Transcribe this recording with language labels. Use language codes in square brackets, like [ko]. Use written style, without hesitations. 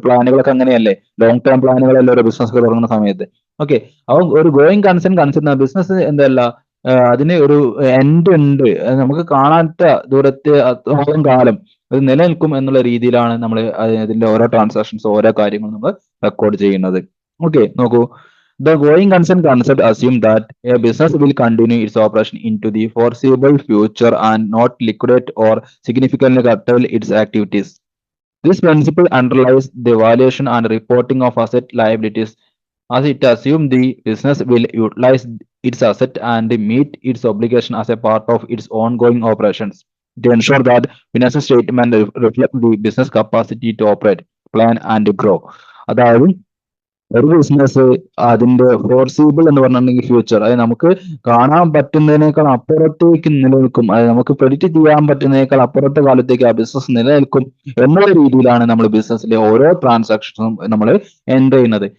[ml] നമ്മുടെ പ്ലാനുകളൊക്കെ അങ്ങനെയല്ലേ, long term പ്ലാനുകളല്ലേ ഓരോ ബിസിനസ് തുടങ്ങുന്ന സമയത്ത്. ഓക്കെ, അപ്പം ഒരു ഗോയിങ് കൺസേൺ കൺസെപ്റ്റ് ബിസിനസ് എന്തല്ല, അതിന് ഒരു എൻഡ് ഉണ്ട്. നമുക്ക് കാണാത്ത ദൂരത്തെ അത്രയും കാലം അത് നിലനിൽക്കും എന്നുള്ള രീതിയിലാണ് നമ്മൾ അതിന്റെ ഓരോ ട്രാൻസാക്ഷൻസ്, ഓരോ കാര്യങ്ങളും നമ്മൾ റെക്കോർഡ് ചെയ്യുന്നത്. ഓക്കെ, നോക്കൂ. [en] The going concern concept assume that a business will continue its operation into the foreseeable future and not liquidate or significantly curtail its activities. This principle underlies the valuation and reporting of asset liabilities, as it assumes the business will utilize its asset and meet its obligation as a part of its ongoing operations to ensure that financial statement reflect the business capacity to operate, plan and grow. [ml] അതായത് ഒരു business അതിന്റെ ഫോർസീബിൾ എന്ന് പറഞ്ഞിട്ടുണ്ടെങ്കിൽ future, അതായത് നമുക്ക് കാണാൻ പറ്റുന്നതിനേക്കാൾ അപ്പുറത്തേക്ക് നിലനിൽക്കും, അതായത് നമുക്ക് പ്രെഡിക്റ്റ് ചെയ്യാൻ പറ്റുന്നതിനേക്കാൾ അപ്പുറത്തെ കാലത്തേക്ക് ആ ബിസിനസ് നിലനിൽക്കും എന്നുള്ള രീതിയിലാണ് നമ്മൾ ബിസിനസ്സിലെ ഓരോ ട്രാൻസാക്ഷനും നമ്മൾ എൻറ്റർ ചെയ്യുന്നത്.